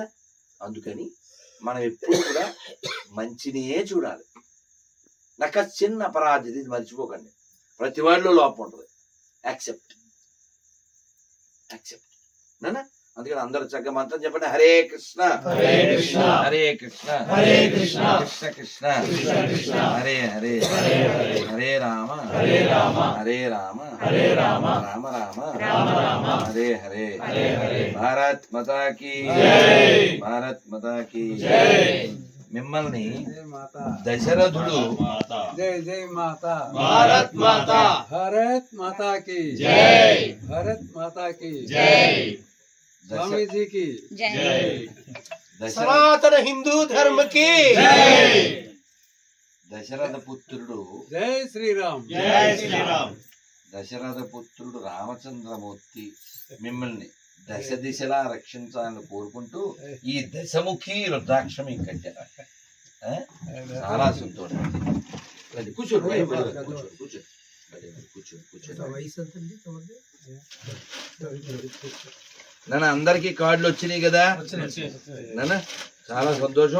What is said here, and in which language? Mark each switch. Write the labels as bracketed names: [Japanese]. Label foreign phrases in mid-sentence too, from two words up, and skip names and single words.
[Telugu] అందుకని మనం ఎప్పుడు కూడా మంచినే చూడాలి. నాకు చిన్న అపరాధి, ఇది మర్చిపోకండి. ప్రతి వాడిలో లోపం ఉంటుంది. యాక్సెప్ట్ నానా. అందుకని అందరూ చక్కగా మంత్రం చెప్పండి. [Sanskrit] हरे कृष्ण हरे कृष्ण हरे कृष्ण हरे कृष्ण कृष्ण कृष्ण हरे हरे हरे राम हरे राम हरे राम हरे राम राम राम राम राम हरे हरे हरे. [Hindi] भारत माता की जय, भारत माता की जय. [Telugu] మిమ్మల్ని దశరథుడు [Hindi] जय जय माता भारत माता, भारत माता की జై, भारत माता की జై, स्वामी जी की జై, [Telugu] దశరథ [Hindi] सनातन हिंदू धर्म की జై. జై, [Telugu] దశరథ పుత్రుడు [Hindi] जय श्री राम जय श्रीराम. [Telugu] దశరథ పుత్రుడు రామచంద్రమూర్తి మిమ్మల్ని దశ దిశలా రక్షించాలని కోరుకుంటూ ఈ దశముఖి రుద్రాక్షం కట్టారు. చాలా సంతోషం. కూర్చోండి నాన్న, అందరికి కార్డులు వచ్చినాయి కదా నాన్న, చాలా సంతోషం.